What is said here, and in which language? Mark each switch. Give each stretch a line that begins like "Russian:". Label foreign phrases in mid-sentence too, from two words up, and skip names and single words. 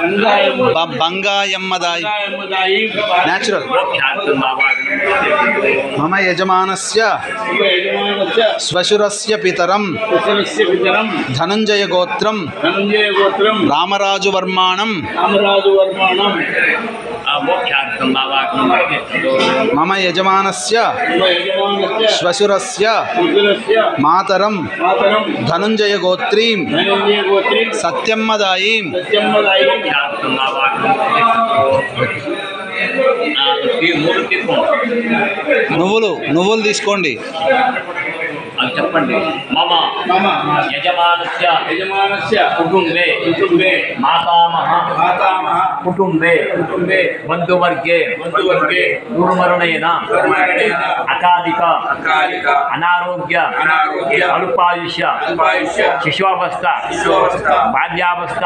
Sanskrit: नेचुरल मम यजमानस्य श्वशुरस्य पितरं धनञ्जयगोत्रं रामराजुवर्माणं मम यजमानस्य श्वशुरस्य मातरं धनञ्जयगोत्रीं सत्यम्मदायीं
Telugu: నువ్వులు తీసుకోండి
Sanskrit: చెప్పండి మమ యజమానస్య కుటుంబే మాతామహ కుటుంబే బంధువర్గే దుర్మరణేన అకాలిక అనారోగ్య అల్పాయుష్య శిశువస్థ బాల్యావస్థ